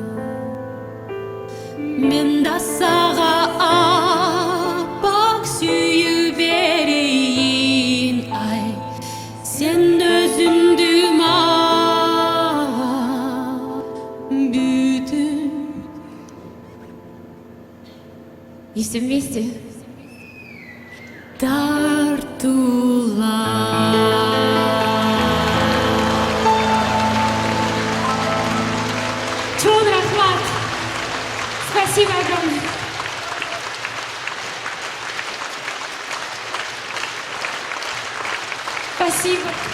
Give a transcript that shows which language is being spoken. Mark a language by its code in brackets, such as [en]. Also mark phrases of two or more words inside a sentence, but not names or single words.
[ky] Мен да сага аппак сүйүү берейин, ай сен өзүңдү мага бүтүн. [ru] И все вместе. [ky] Чон Рахмат. [ru] Спасибо огромное. Спасибо.